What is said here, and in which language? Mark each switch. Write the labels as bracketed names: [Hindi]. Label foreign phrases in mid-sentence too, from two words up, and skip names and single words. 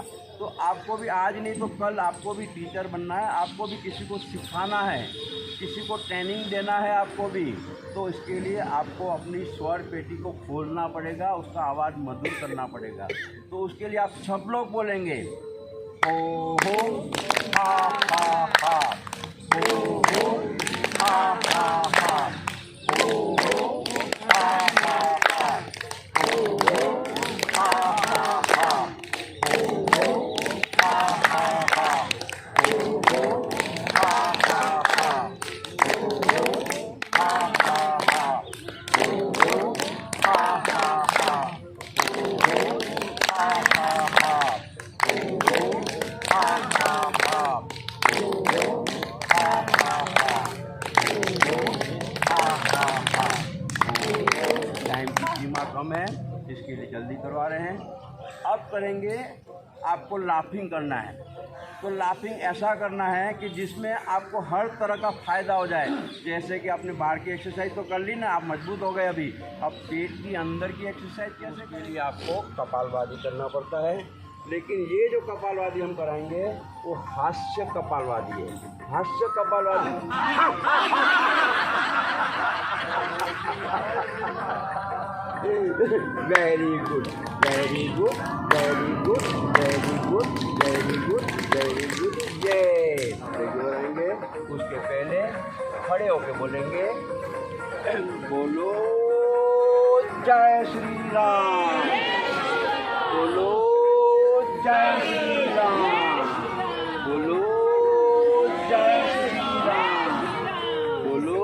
[Hindi] तो आपको भी आज नहीं तो कल आपको भी टीचर बनना है, आपको भी किसी को सिखाना है, किसी को ट्रेनिंग देना है आपको भी। तो इसके लिए आपको अपनी स्वर पेटी को खोलना पड़ेगा, उसका आवाज़ मधुर करना पड़ेगा। तो उसके लिए आप सब लोग बोलेंगे ओ हो हा हा हा, ओ हो हा हा हा, ओ हो हा हा हा, ओ हो हा हा हा, ओ हो हा हा हा, ओ हो हा हा हा, ओ हो हा हा हा, ओ हो हा हा हा, ओ हो हा हा हा, ओ हो हा हा हा, ओ हो हा हा हा, टाइम की सीमा कम है, इसके लिए जल्दी करवा रहे हैं। अब करेंगे, आपको लाफिंग करना है। तो लाफिंग ऐसा करना है कि जिसमें आपको हर तरह का फ़ायदा हो जाए। जैसे कि आपने बाहर की एक्सरसाइज तो कर ली ना, आप मजबूत हो गए। अभी अब पेट की अंदर की एक्सरसाइज कैसे, के लिए आपको कपालभाति करना पड़ता है। लेकिन ये जो कपालभाति हम कराएंगे वो हास्य कपालभाति है। हास्य कपालभाति [English] very good, very good, very good, very good, very good, very good. [Hindi] ये रहेंगे, उसके पहले खड़े होके बोलेंगे, बोलो जय श्री राम, बोलो जय श्री राम, बोलो जय श्री राम, बोलो